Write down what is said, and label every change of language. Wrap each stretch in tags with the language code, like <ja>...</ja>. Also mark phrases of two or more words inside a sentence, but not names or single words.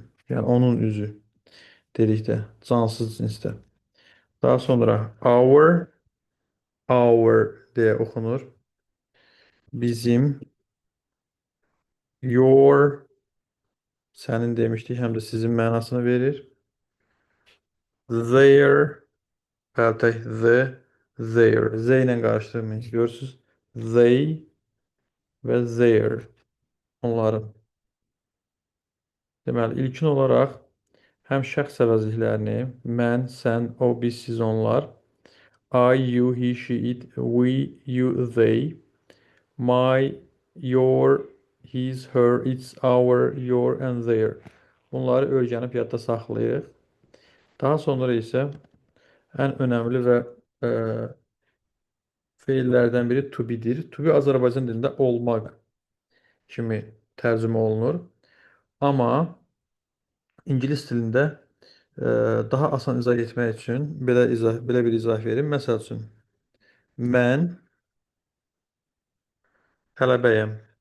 <az>Yəni onun üzü dedikdə, cansız cinsdə. Daha sonra our deyə oxunur. Bizim, your, sənin demişdik, həm də sizin mənasını verir.</az> <en>Their, pəltək the, their.</en> <az>Z ilə qarışdırmayın. Görürsünüz? They və their. Onların. Deməli, ilkin olaraq həm şəxs əvəzliklərini mən, sən, o, biz, siz, onlar,</az> <en>I, you, he, she, it, we, you, they, my, your, his, her, its, our, your and their.</en> <az>Bunları öyrənib yadda saxlayırıq. Daha sonra isə ən önəmli və feillərdən biri</az> <en>to be-</en> <az>dir.</az> <en>To be</en> <az>Azərbaycan dilində olmaq kimi tərcümə olunur. Amma ingilis dilində daha asan izah etmək üçün belə bir izah verim. Məsəl üçün, mən tələbəyəm.</az>